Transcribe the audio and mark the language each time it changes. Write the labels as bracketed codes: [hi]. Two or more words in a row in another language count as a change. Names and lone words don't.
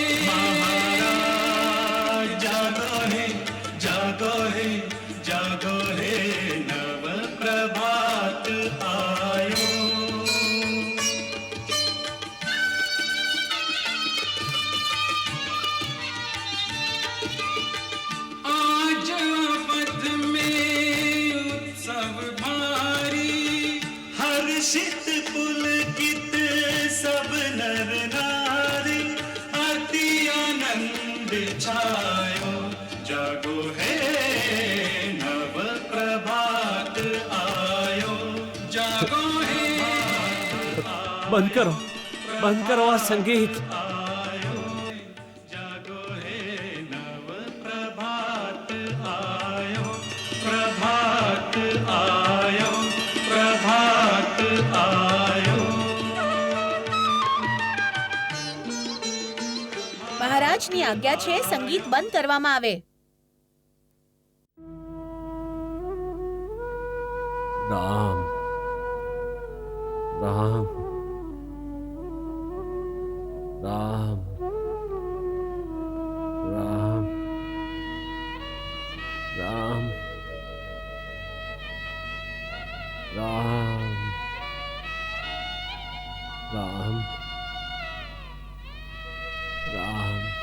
[hi] महाराज जागो हे जागो हे जागो हे नव प्रभात आयो आज अवध में उत्सव भारी हर्षित पुलकित सब नर नारी अति आनंद छायो जागो है नव प्रभात आयो जागो है [gu] બંધ કરો, બંધ કરો આ સંગીત. [hi] जागो है नव प्रभात आयो प्रभात आयो प्रभात आयो [gu] મહારાજની આજ્ઞા છે સંગીત બંધ કરવામાં આવે. રામ રામ રામ રામ રામ રામ રામ રામ.